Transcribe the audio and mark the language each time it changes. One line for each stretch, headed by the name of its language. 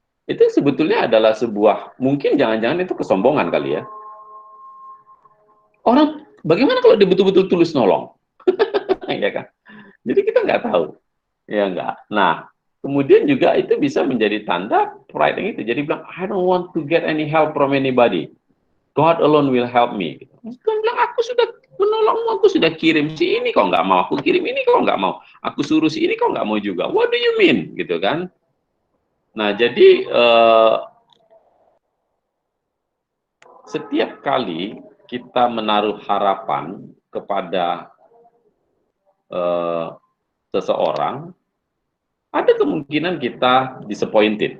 Indonesian: Itu sebetulnya adalah sebuah, mungkin jangan-jangan itu kesombongan kali ya. Orang bagaimana kalau dia betul-betul tulus nolong, ya kan? Jadi kita nggak tahu, ya enggak. Nah, kemudian juga itu bisa menjadi tanda pride yang itu. Jadi bilang,
English: I don't want to get any help from anybody. God alone will help me.
Indonesian: Tuhan bilang, aku sudah menolongmu, aku sudah kirim si ini kok nggak mau, aku kirim ini kok nggak mau, aku suruh si ini kok nggak mau juga.
English: What do you mean?
Indonesian: Gitu kan? Nah, jadi setiap kali kita menaruh harapan kepada seseorang, ada kemungkinan kita disappointed.